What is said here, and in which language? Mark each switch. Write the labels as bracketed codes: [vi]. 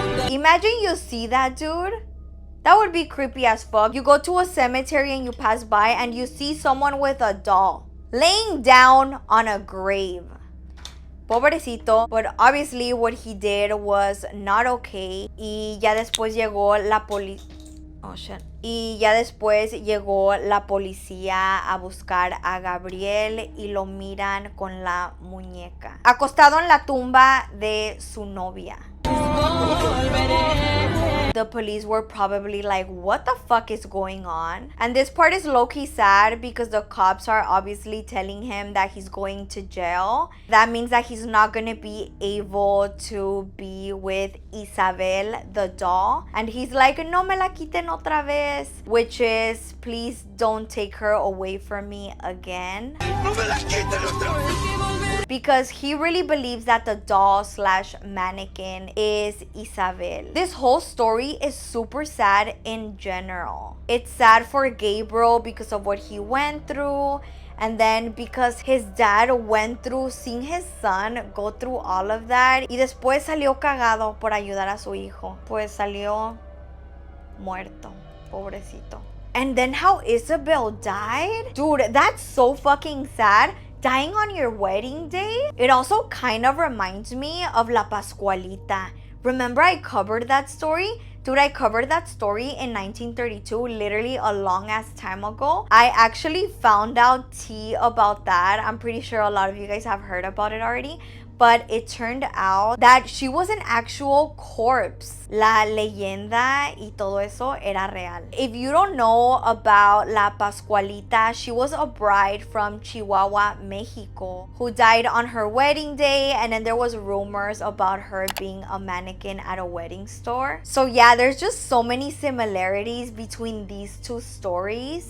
[en] Imagine you see that, dude. That would be creepy as fuck. You go to a cemetery and you pass by and you see someone with a doll laying down on a grave. [es] Pobrecito. [en] But obviously what he did was not okay. [es] Y ya después llegó la policía. [en] Oh shit. [es] Y ya después llegó la policía a buscar a Gabriel y lo miran con la muñeca, acostado en la tumba de su novia. [en] The police were probably like, what the fuck is going on? And this part is low-key sad because the cops are obviously telling him that he's going to jail. That means that he's not gonna be able to be with Isabel, the doll. And he's like, [es] no me la quiten otra vez. [en] Which is, please don't take her away from me again. [es] No me la quiten otra vez. [en] Because he really believes that the doll slash mannequin is Isabel. This whole story is super sad in general. It's sad for Gabriel because of what he went through. And then because his dad went through seeing his son go through all of that. [es] Y después salió cagado por ayudar a su hijo. Pues salió muerto. Pobrecito. [en] And then how Isabel died? Dude, that's so fucking sad. Dying on your wedding day? It also kind of reminds me of La Pascualita. Remember I covered that story? Dude, I covered that story in 1932, literally a long ass time ago. I actually found out tea about that. I'm pretty sure a lot of you guys have heard about it already. But it turned out that she was an actual corpse. [es] La leyenda y todo eso era real. [en] If you don't know about La Pascualita, she was a bride from Chihuahua, Mexico, who died on her wedding day. And then there was rumors about her being a mannequin at a wedding store. So yeah, there's just so many similarities between these two stories.